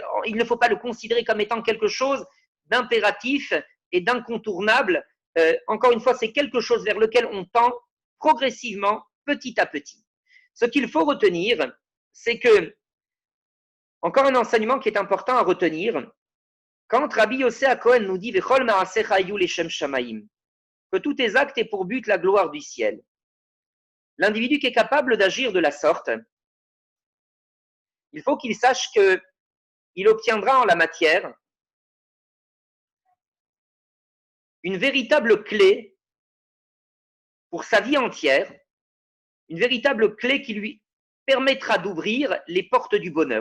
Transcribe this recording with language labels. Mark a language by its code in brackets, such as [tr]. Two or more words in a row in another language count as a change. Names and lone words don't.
[fr] Il ne faut pas le considérer comme étant quelque chose d'impératif et d'incontournable. Encore une fois, c'est quelque chose vers lequel on tend progressivement, petit à petit. Ce qu'il faut retenir, c'est que, encore un enseignement qui est important à retenir, quand Rabbi Yossé HaKohen nous dit [he] וכל מעשיך היו לשם שמים, [fr] que tous tes actes aient pour but la gloire du ciel, l'individu qui est capable d'agir de la sorte, il faut qu'il sache qu'il obtiendra en la matière une véritable clé pour sa vie entière, une véritable clé qui lui permettra d'ouvrir les portes du bonheur.